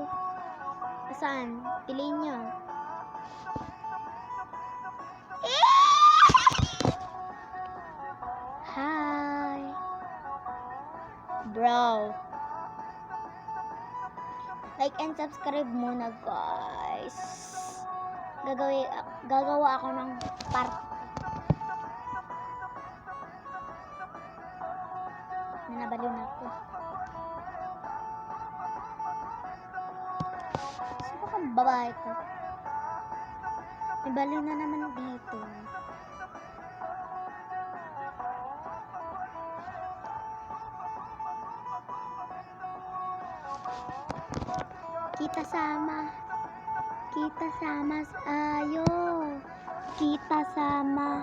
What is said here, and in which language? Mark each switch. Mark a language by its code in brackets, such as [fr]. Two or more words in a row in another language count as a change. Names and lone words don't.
[tl] Saan? Piliin niyo. [en] Hi. [tl] Bro. [en] Like and subscribe [tl] muna, guys. Gagawa ako ng part. Nanabaliw na ako. Babae ko. May baliw na naman dito. [id] Kita sama. Kita sama ayo. Kita sama.